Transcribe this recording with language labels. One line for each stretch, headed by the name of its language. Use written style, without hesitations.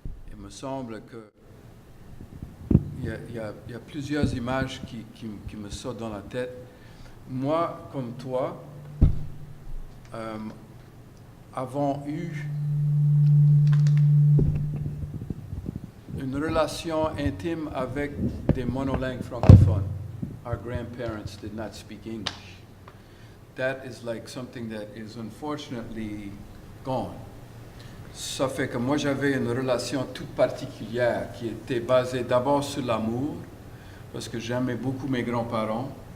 French: Il me semble que il y a plusieurs images qui me sortent dans la tête. Moi, comme toi, avons eu une relation intime avec des monolingues francophones.
English: Our grandparents did not speak English. That is like something that is unfortunately gone.
French: Ça fait que moi j'avais une relation toute particulière qui était basée d'abord sur l'amour, parce que j'aimais beaucoup mes grands-parents.